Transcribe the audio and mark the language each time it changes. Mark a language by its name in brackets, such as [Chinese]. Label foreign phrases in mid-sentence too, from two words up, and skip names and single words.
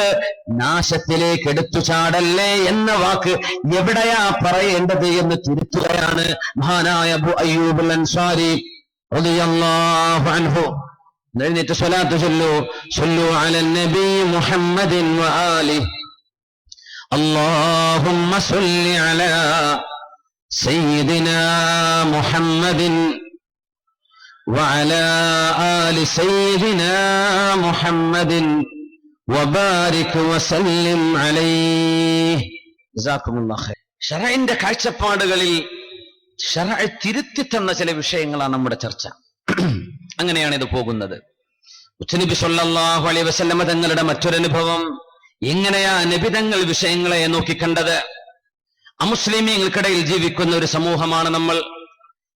[Malayalam] നാശത്തിലേക്ക് എടുത്തു ചാടല്ലേ എന്ന വാക്ക് എവിടെയാ പറയേണ്ടത് എന്ന് തിരുത്തുകയാണ് മഹാനായ അബൂ അയ്യൂബ് അൽ അൻസാരി [Arabic] رضي الله عنه. [Malayalam] എഴുന്നേറ്റ് സ്വലാത്ത് ചൊല്ലൂ. [Arabic] صلوا على النبي محمد وآله. اللهم صل على سيدنا محمد وعلى آل سيدنا محمد وبارك وسلم عليه. جزاكم الله خير. [Malayalam] ശറഇന്റെ കാഴ്ചപ്പാടുകളിൽ ശറഅ് തിരുത്തി തന്ന ചില വിഷയങ്ങളാണ് നമ്മുടെ ചർച്ച. അങ്ങനെയാണ് ഇത് പോകുന്നത്. മുത്തുനബി [Arabic] صلى الله عليه وسلم [Malayalam] തങ്ങളുടെ മറ്റൊരനുഭവം. എങ്ങനെയാ നബി തങ്ങൾ വിഷയങ്ങളെ നോക്കിക്കണ്ടത്? അമുസ്ലിമീങ്ങൾക്കിടയിൽ ജീവിക്കുന്ന ഒരു സമൂഹമാണ് നമ്മൾ.